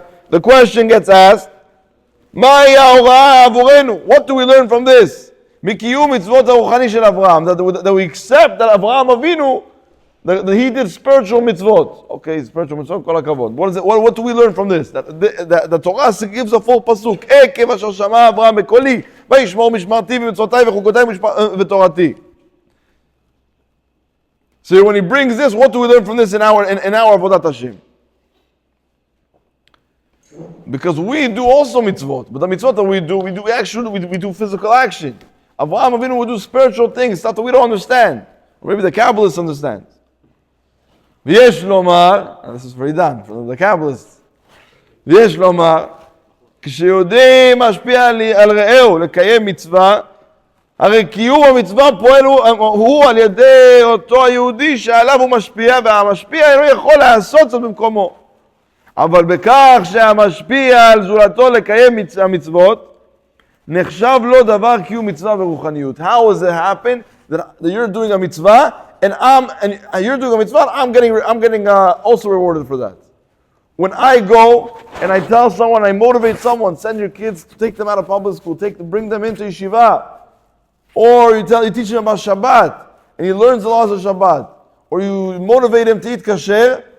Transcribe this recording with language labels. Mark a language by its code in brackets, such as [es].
[en] The question gets asked, what do we learn from this? That we accept that Avraham Avinu, that he did spiritual mitzvot. Okay, spiritual mitzvot, [he] kol hakavod. [en] What do we learn from this? That the Torah gives a full pasuk. [he] עקב אשר שמע אברהם בקולי, וישמור משמרתי ומצוותיי וחוקותיי ותורתי. [en] So when he brings this, what do we learn from this in our Avodat Hashem? Because we do also mitzvot, but the mitzvot that we do action, we do physical action. Avraham Avinu will do spiritual things, stuff that we don't understand. Or maybe the Kabbalists understand. [he] V'yesh lomar, [en] and this is for Idan, for the Kabbalists. [he] V'yesh lomar, כשיהודי משפיע על רעהו לקיים מצווה, הרי קיום המצווה פועל הוא על ידי אותו היהודי שעליו הוא משפיע, והמשפיע אינו יכול לעשות זאת במקומו. אבל בכך שהמשפיע על זולתו לקיים המצוות, נחשב לו דבר קיום מצווה ורוחניות. [en] How does it happen that you're doing a mitzvah and you're doing a mitzvah, I'm getting also rewarded for that. When I go and I tell someone, I motivate someone, send your kids to take them out of public school, bring them into yeshiva, or you teach him about Shabbat and he learns the laws of Shabbat, or you motivate him to eat kasher.